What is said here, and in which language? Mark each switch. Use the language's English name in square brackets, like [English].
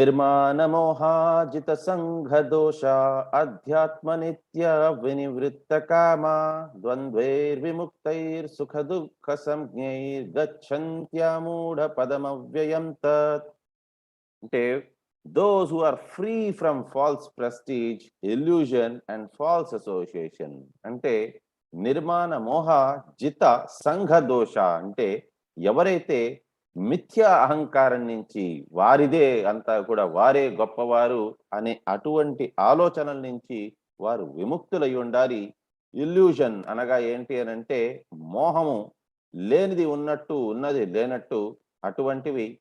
[Sanskrit] నిర్మాణమోహాజిత సంఘ దోష అధ్యాత్మ నిత్య వినివృత్త కామ ద్వంద్వైర్విముక్తైర్ సుఖ దుఃఖ సంజ్ఞైర్ గచ్చంత్యామూఢ పదమవ్యయం తత్. [English] అంటే those who are free from false prestige, illusion and false association. [Telugu] అంటే [Sanskrit] నిర్మాణ మోహ జిత సంఘ దోష [Telugu] అంటే ఎవరైతే మిథ్య అహంకారం నుంచి వారిదే అంతా కూడా వారే గొప్పవారు అనే అటువంటి ఆలోచనల నుంచి వారు విముక్తులై ఉండాలి. ఇల్యూషన్ అనగా ఏంటి అని అంటే మోహము, లేనిది ఉన్నట్టు ఉన్నది లేనట్టు అటువంటివి.